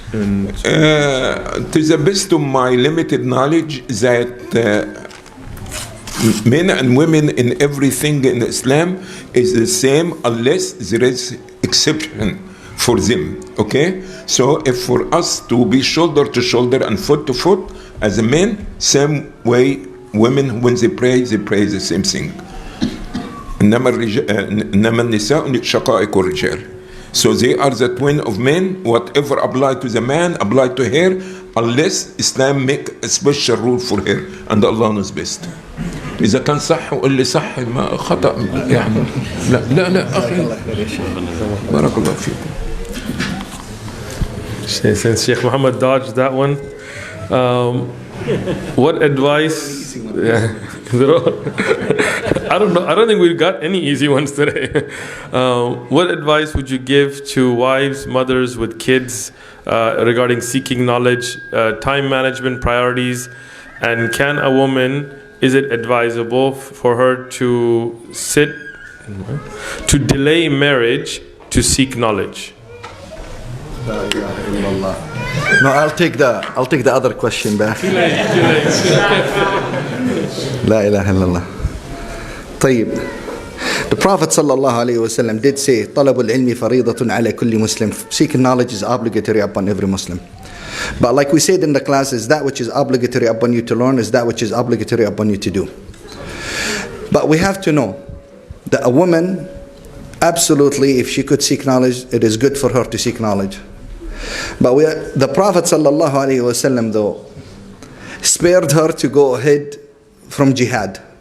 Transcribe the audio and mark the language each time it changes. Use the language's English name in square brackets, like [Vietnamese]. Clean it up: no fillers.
[English] To the best of my limited knowledge, that men and women in everything in Islam is the same, unless there is exception for them. Okay? So if for us to be shoulder to shoulder and foot to foot as a man, same way women, when they pray the same thing. [Arabic] إنما النساء شقائق الرجال. [English] So they are the twin of men. Whatever apply to the man apply to her, unless Islam make a special rule for her, and Allah knows best. [Arabic] إذا كان صح وقل لي صح ما خطأ يعني لا أخي بارك الله فيكم. [English] Since Sheikh Muhammad dodged that one, what advice? I don't know. I don't think we've got any easy ones today. What advice would you give to wives, mothers with kids regarding seeking knowledge, time management priorities, and can a woman, is it advisable for her to delay marriage to seek knowledge? No, I'll take the other question back. [Arabic] لا إله إلا الله. طيب. [English] The Prophet ﷺ did say, [Arabic] طلب العلم فريضة على كل مسلم. [English] Seeking knowledge is obligatory upon every Muslim. But like we said in the classes, that which is obligatory upon you to learn is that which is obligatory upon you to do. But we have to know that a woman, absolutely, if she could seek knowledge, it is good for her to seek knowledge. But the Prophet ﷺ though, spared her to go ahead from jihad.